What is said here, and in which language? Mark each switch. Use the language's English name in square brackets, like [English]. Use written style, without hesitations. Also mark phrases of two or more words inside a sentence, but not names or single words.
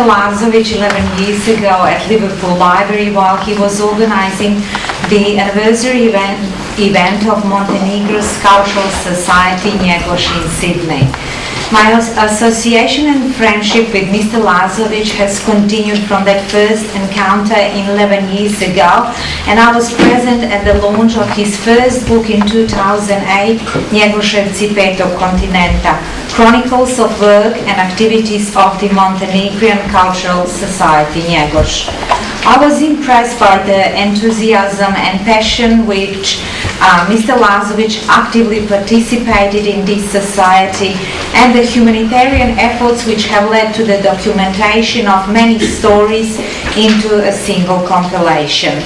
[English] Lazovic 11 years ago at Liverpool Library while he was organizing the anniversary event of Montenegro's cultural society Njegos in Sydney. My association and friendship with Mr. Lazovic has continued from that first encounter 11 years ago, and I was present at the launch of his first book in 2008, [Serbian] Njegos petog kontinenta, [English] Chronicles of Work and Activities of the Montenegrin Cultural Society, Njegos. I was impressed by the enthusiasm and passion which Mr. Lazovic actively participated in this society, and the humanitarian efforts which have led to the documentation of many stories into a single compilation.